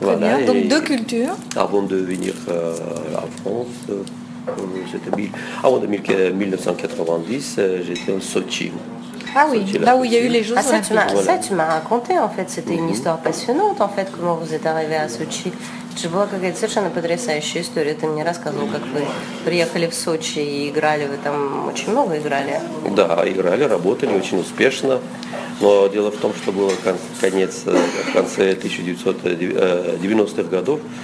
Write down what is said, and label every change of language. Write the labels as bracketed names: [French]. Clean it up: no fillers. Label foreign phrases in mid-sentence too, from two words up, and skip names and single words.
[French] Voilà, bien. Donc 2 cultures. Avant de venir en France, avant 1990, j'étais en Sochi. Ah oui, là où il y a eu les Jeux Olympiques. Ça, tu m'as raconté, en fait. C'était une histoire passionnante, en fait, comment vous êtes arrivé à Сочи. [Russian] Это же была какая-то совершенно потрясающая история. Ты мне рассказывал, как вы приехали в Сочи и играли. Вы там очень много играли. Да, играли, работали очень успешно. Но дело в том, что было в конце 1990-х годов.